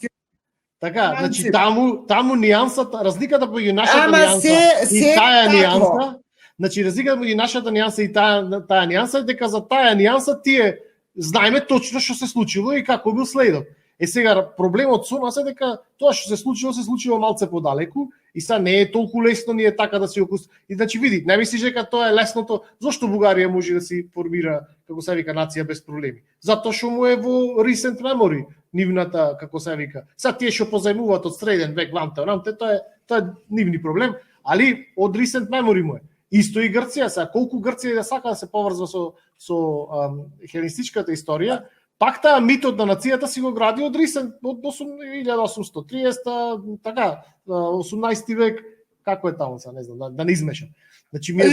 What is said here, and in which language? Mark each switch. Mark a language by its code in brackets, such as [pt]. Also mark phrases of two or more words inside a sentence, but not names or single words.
[mk] Така, значи таму нијансата, разликата меѓу нашата нијанса и таа нијанса, значи разликата меѓу нашата нијанса и таа нијанса е дека за таа нијанса тие знаеме точно што се случило и како бил следот. Сега проблемот со нас е дека тоа што се случило малце подалеку и сега не е толку лесно ние така да си И значи види, не мислиш дека тоа е лесното, зошто Бугарија може да си формира како се вика нација без проблеми? Затоа што му е во [en] recent memory [mk] нивната како се вика. Сега тие што позајмуваат од среден век вамте, тоа е нивни проблем, али од [en] recent memory [mk] му е. Исто и Грција, сега колку Грција да сака да се поврзва со хеленистичката историја, пак таа митот на нацијата си го гради од 1830, така, 18 век, како е таму, не знам, да не измешам. Значи ми е